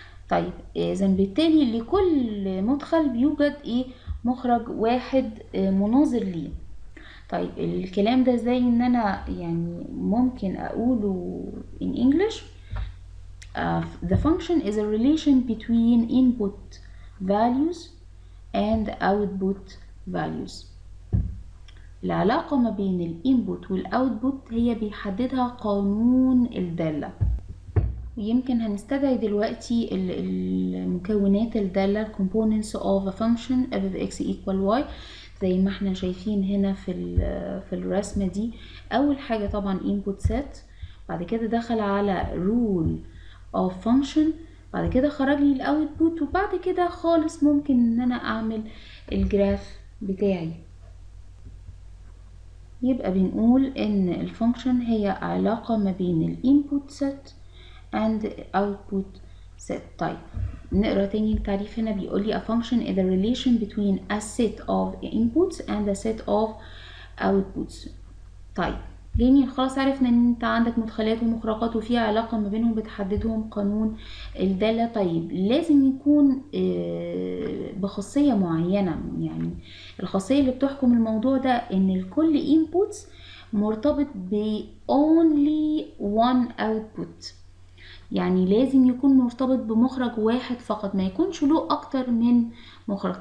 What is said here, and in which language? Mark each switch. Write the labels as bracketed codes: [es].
[ar] طيب اذا بالتالي لكل مدخل بيوجد ايه؟ مخرج واحد مناظر ليه. طيب الكلام ده ازاي ان انا يعني ممكن اقوله [en] in English؟ the function is a relation between input values and output values. [ar] العلاقة ما بين الانبوت والاوتبوت هي بيحددها قانون الدالة. ويمكن هنستدعي دلوقتي المكونات الدالة [en] components of a function f of x equal y، [ar] زي ما احنا شايفين هنا في الرسمة دي. اول حاجة طبعا input set، بعد كده دخل على [en] rule of function، [ar] بعد كده خرج لي الاوتبوت، وبعد كده خالص ممكن ان انا اعمل الجراف بتاعي. يبقى بنقول ان الفانكشن هي علاقة ما بين الانبوت set and output set. طيب نقرا تاني التعريف. هنا بيقول لي [en] a function is a relation between a set of inputs and a set of outputs. [ar] طيب جميل، خلاص عرفنا ان انت عندك مدخلات ومخرجات وفي علاقة ما بينهم بتحددهم قانون الدالة. طيب لازم يكون بخاصية معينة، يعني الخاصية اللي بتحكم الموضوع ده ان الكل inputs مرتبط ب [en] only one output، [ar] يعني لازم يكون مرتبط بمخرج واحد فقط، ما يكونش له اكتر من مخرج.